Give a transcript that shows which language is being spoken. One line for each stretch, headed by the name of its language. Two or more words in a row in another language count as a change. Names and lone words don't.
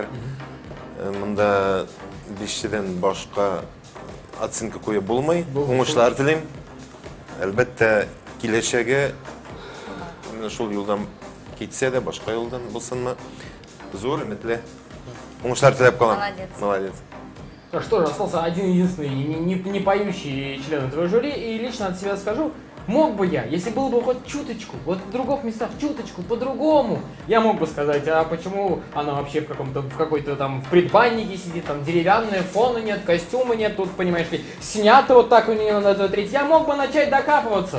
Tatar: Монда 5-дән башка оценка куеп булмый. Уңышлар телим. Әлбәттә, киләчәге шул юлдан китсә дә, башка юлдан булсынмы, зур өметле. Уңышлар теләп калам.
Russian: Молодец. Ну что же, остался один единственный не поющий член этого жюри, и лично от себя скажу, мог бы я, если было бы хоть чуточку, вот в других местах чуточку, по-другому, я мог бы сказать, а почему она вообще в какой-то там в предбаннике сидит, там деревянная, фона нет, костюма нет, тут, понимаешь ли, снято вот так у нее на 2-3, я мог бы начать докапываться.